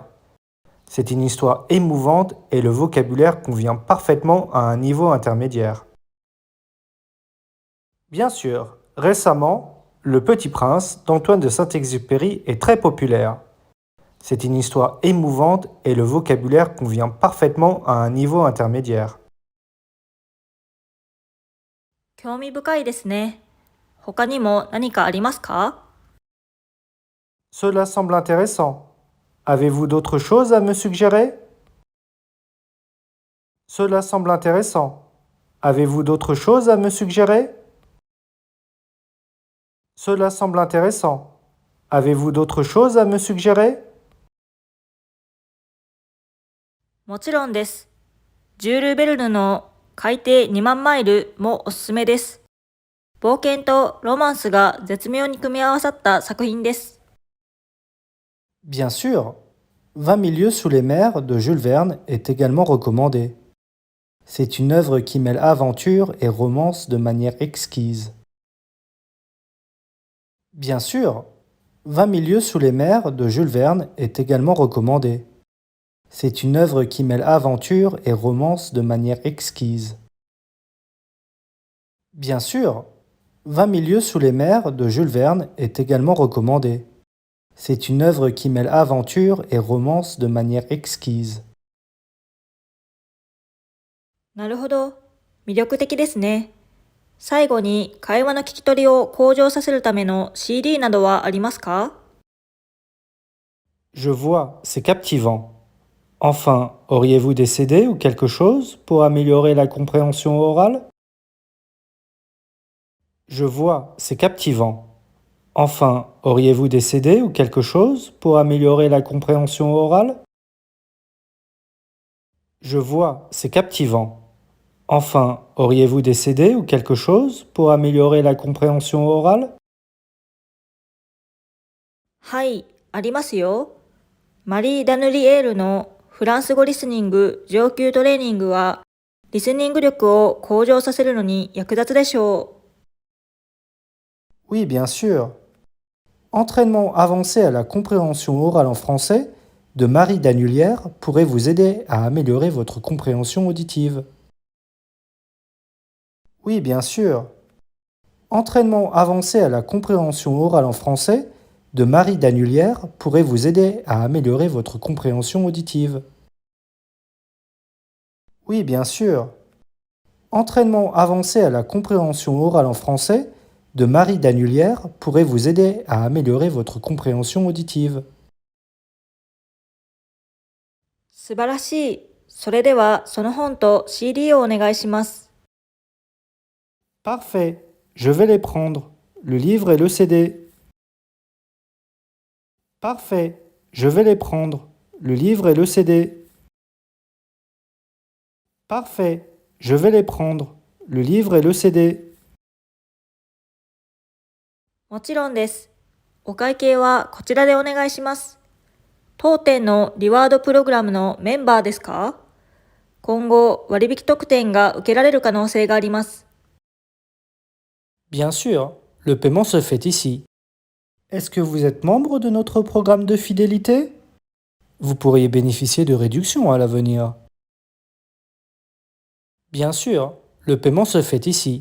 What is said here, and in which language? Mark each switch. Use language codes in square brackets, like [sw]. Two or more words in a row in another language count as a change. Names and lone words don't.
[fr] C'est une histoire émouvante et le vocabulaire convient parfaitement à un niveau intermédiaire. Bien sûr, récemment, Le Petit Prince d'Antoine de Saint-Exupéry est très populaire. C'est une histoire émouvante et le vocabulaire convient parfaitement à un niveau intermédiaire. [ja] 興味深いですね。他にも何かありますか？ [fr] Cela semble intéressant. Avez-vous d'autres choses à me suggérer? Cela semble intéressant. Avez-vous d'autres choses à me suggérer? Cela semble intéressant. Avez-vous d'autres choses à me suggérer? [ja] もちろんです。ジュール・ベルヌの海底2万マイルもおすすめです。冒険とロマンスが絶妙に組み合わさった作品です。 [fr] Bien sûr, 20 000 lieues sous les mers de Jules Verne est également recommandé. C'est une œuvre qui mêle aventure et romance de manière exquise. Bien sûr, 20 000 lieues sous les mers de Jules Verne est également recommandé. C'est une œuvre qui mêle aventure et romance de manière exquise. Bien sûr, 20 000 lieues sous les mers de Jules Verne est également recommandé. C'est une œuvre qui mêle aventure et romance de manière exquise. [ja] なるほど。魅力的ですね。最後に会話の聞き取りを向上させるための CD などはありますか？ [fr] Je vois, c'est captivant. Enfin, auriez-vous des CD ou quelque chose pour améliorer la compréhension orale? Je vois, c'est captivant. Enfin, auriez-vous des CD ou quelque chose pour améliorer la compréhension orale? Je vois, c'est captivant. Enfin, auriez-vous des CD ou quelque chose pour améliorer la compréhension orale? [ja] はい、ありますよ。マリー・ダヌリエールのフランス語リスニング上級トレーニングは、リスニング力を向上させるのに役立つでしょう。 [fr] Oui, bien sûr. Entraînement avancé à la compréhension orale en français de Marie Danulière pourrait vous aider à améliorer votre compréhension auditive. Oui, bien sûr. Entraînement avancé à la compréhension orale en français de Marie Danulière pourrait vous aider à améliorer votre compréhension auditive. Oui, bien sûr. Entraînement avancé à la compréhension orale en français de Marie Danulière pourrait vous aider à améliorer votre compréhension auditive. [ja] 素晴らしい。それでは、その本と CD をお願いします。 [fr] Parfait. Je vais les prendre. Le livre et le CD. Parfait. Je vais les prendre. Le livre et le CD. Parfait. Je vais les prendre. Le livre et le CD. [ja] もちろんです。お会計はこちらでお願いします。当店のリワードプログラムのメンバーですか？今後、割引特典が受けられる可能性があります。 [fr] Bien sûr, le paiement se fait ici. Est-ce que vous êtes membre de notre programme de fidélité? Vous pourriez bénéficier de réductions à l'avenir. Bien sûr, le paiement se fait ici.